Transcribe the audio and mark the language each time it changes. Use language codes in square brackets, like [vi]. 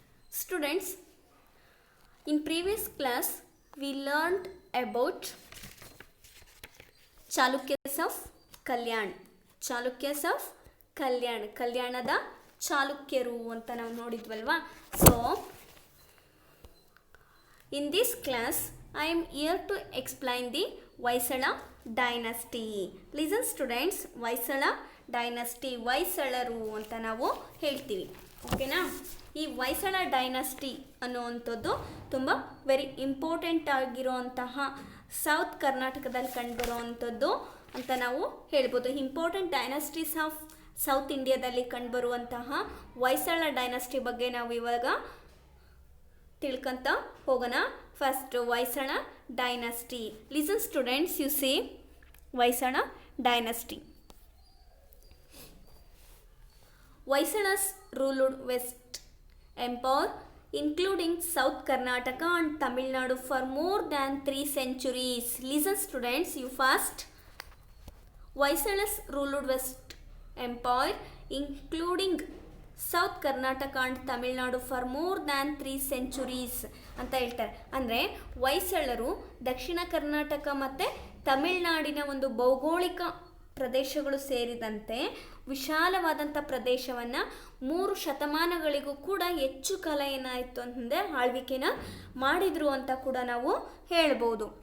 [en] Students, in previous class, we learned about Chalukyas of Kalyan. Chalukyas of Kalyan. [kn] Kalyanada ಚಾಲುಕ್ಯರು ಅಂತ ನಾವು ನೋಡಿದ್ವಲ್ವಾ. [en] So in this class I am here to explain the Vaisala dynasty. Listen students, Vaisala dynasty, [kn] ವೈಸಳರು ಅಂತ ನಾವು ಹೇಳ್ತೀವಿ. [en] ಓಕೆನಾ? [kn] ಈ ವೈಸಳ dynasty ಅನ್ನುವಂಥದ್ದು ತುಂಬ very important ಆಗಿರುವಂತಹ ಸೌತ್ ಕರ್ನಾಟಕದಲ್ಲಿ ಕಂಡುಬರುವಂಥದ್ದು ಅಂತ ನಾವು ಹೇಳ್ಬೋದು. ಇಂಪಾರ್ಟೆಂಟ್ ಡೈನಸ್ಟೀಸ್ ಆಫ್ ಸೌತ್ ಇಂಡಿಯಾದಲ್ಲಿ ಕಂಡುಬರುವಂತಹ ವೈಸಳ ಡೈನಸ್ಟಿ ಬಗ್ಗೆ ನಾವು ಇವಾಗ ತಿಳ್ಕೊಂತ ಹೋಗೋಣ. [en] First Hoysala dynasty. Listen students, you see Hoysala dynasty. Vaisalas ruled West Empire, including South Karnataka and Tamil Nadu, for more than 3 centuries. Listen students, you first. Vaisalas ruled West Empire, including South Karnataka and Tamil Nadu, for more than 3 centuries ಅಂತ ಹೇಳ್ತಾರೆ. [kn] ಅಂದರೆ ಹೊಯ್ಸಳರು ದಕ್ಷಿಣ ಕರ್ನಾಟಕ ಮತ್ತು ತಮಿಳುನಾಡಿನ ಒಂದು ಭೌಗೋಳಿಕ ಪ್ರದೇಶಗಳು ಸೇರಿದಂತೆ ವಿಶಾಲವಾದಂಥ ಪ್ರದೇಶವನ್ನು 3 ಶತಮಾನಗಳಿಗೂ ಕೂಡ ಹೆಚ್ಚು ಕಾಲ ಏನಾಯಿತು ಅಂತಂದರೆ ಆಳ್ವಿಕೆನ ಮಾಡಿದರು ಅಂತ ಕೂಡ ನಾವು ಹೇಳ್ಬೋದು.